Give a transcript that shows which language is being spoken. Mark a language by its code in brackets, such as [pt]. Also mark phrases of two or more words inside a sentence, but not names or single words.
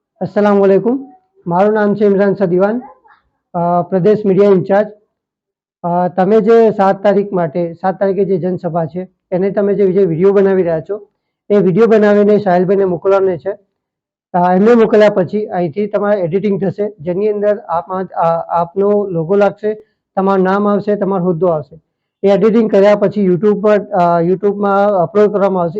[ar] अस्सलामुअलैकुम। [gu] મારૂ નામ હૈ ઇમરાન સદીવાન, પ્રદેશ મીડિયા ઇન્ચાર્જ। તમે જે 7 તારીખ માટે 7 તારીખે જે જનસભા હૈ એને તમે જે વિડિયો બનાવી રહ્યા છો એ વિડિયો બનાવીને साहिलभाઈને મોકલવાનો છે। એમને મોકલ્યા પછી અહીંથી તમારે એડિટિંગ થશે, જેની અંદર આપનો લોગો લાગશે, તમારું નામ આવશે, તમારો હોદ્દો આવશે। એ એડિટિંગ કર્યા પછી યુટ્યુબમાં અપલોડ કરવામાં આવશે।